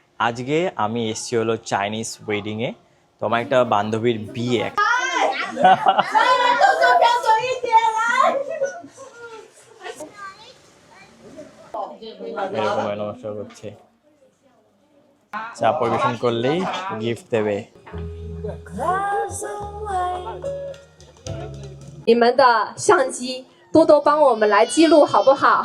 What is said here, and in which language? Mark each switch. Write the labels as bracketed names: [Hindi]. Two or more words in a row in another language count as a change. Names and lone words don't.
[Bangla] আজকে আমি এসেছি হলো [English] Chinese wedding. [Bangla] তো আমার একটা বান্ধবীর বিয়ে। এরকম নমস্কার করছে, চা পরিবেশন করলেই গিফট দেবে। [Chinese] 你们的相机多多帮我们来记录好不好？